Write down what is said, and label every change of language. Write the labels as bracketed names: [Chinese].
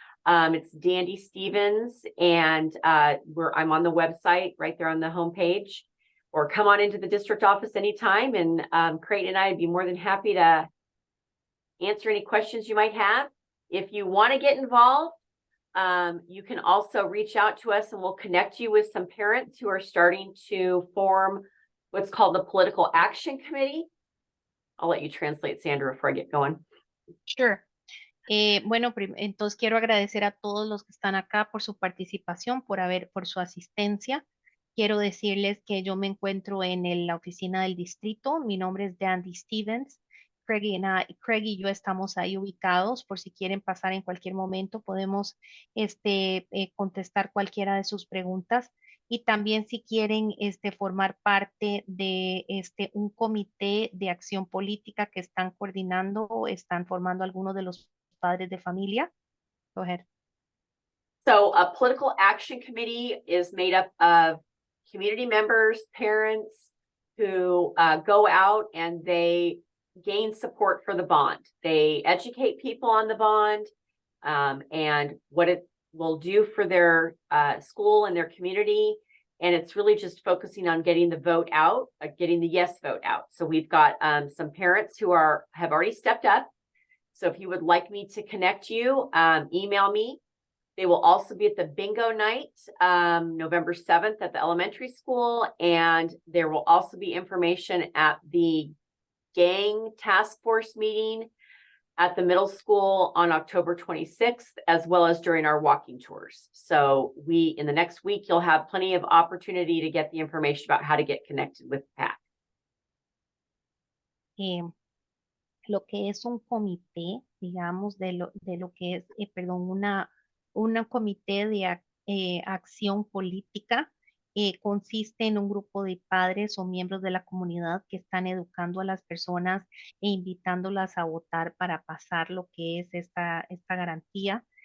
[English] It's Dandy Stevens, and I'm on the website right there on the homepage, or come on into the district office anytime, and Creighton and I would be more than happy to answer any questions you might have. If you want to get involved, you can also reach out to us and we'll connect you with some parents who are starting to form what's called the Political Action Committee. I'll let you translate, Sandra, before I get going. Sure. [Spanish] Bueno, entonces quiero agradecer a todos los que están acá por su participación, por su asistencia. Quiero decirles que yo me encuentro en la oficina del distrito. Mi nombre es Dandy Stevens. Craig y yo estamos ahí ubicados por si quieren pasar en cualquier momento, podemos contestar cualquiera de sus preguntas. Y también si quieren formar parte de un comité de acción política que están coordinando o están formando algunos de los padres de familia. [English] Go ahead. So a political action committee is made up of community members, parents who go out and they gain support for the bond. They educate people on the bond and what it will do for their school and their community. And it's really just focusing on getting the vote out, getting the yes vote out. So we've got some parents who have already stepped up. So if you would like me to connect you, email me. They will also be at the bingo night, November 7th at the elementary school. And there will also be information at the gang task force meeting at the middle school on October 26th, as well as during our walking tours. So in the next week, you'll have plenty of opportunity to get the information about how to get connected with PAC. [Spanish] Lo que es un comité, digamos, de lo que es, un comité de acción política consiste en un grupo de padres o miembros de la comunidad que están educando a las personas e invitándolas a votar para pasar lo que es esta garantía.